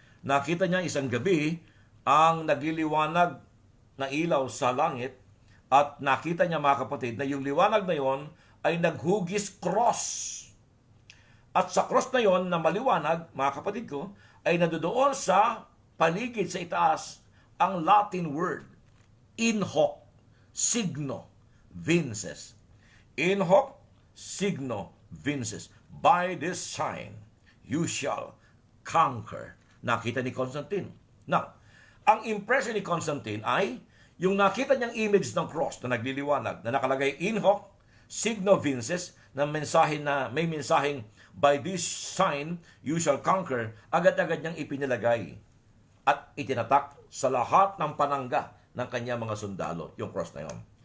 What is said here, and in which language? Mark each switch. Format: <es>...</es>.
<tl>Nakita niya isang gabi ang nagliliwanag na ilaw sa langit at nakita niya, mga kapatid, na yung liwanag na yon ay naghugis cross. At sa cross na yon na maliwanag, mga kapatid ko, ay nadodoon sa paligid sa itaas ang Latin word, in hoc signo vinces.</tl> <la>In hoc signo vinces.</la> <en>By this sign, you shall conquer.</en> <tl>Nakita ni Constantine. Now, ang impression ni Constantine ay yung nakita niyang image ng cross na nagliliwanag, na nakalagay in hoc signo vinces, na mensahe na may mensaheng by this sign you shall conquer, agad-agad niyang ipinilagay at itinatak sa lahat ng panangga ng kanyang mga sundalo, yung cross na yon.</tl>